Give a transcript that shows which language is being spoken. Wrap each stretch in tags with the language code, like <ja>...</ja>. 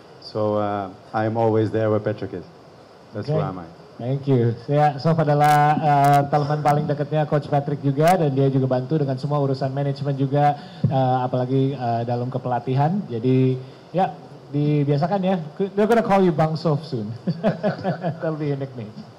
<en>So I am always there where Patrick is. That's where I'm at. Thank you.</en> <id>Sof adalah teman paling dekatnya Coach Patrick juga, dan dia juga bantu dengan semua urusan manajemen juga, apalagi dalam kepelatihan. Jadi ya dibiasakan ya.</id> <en>They're gonna call you Bang Sof soon. That'll be your nickname.</en>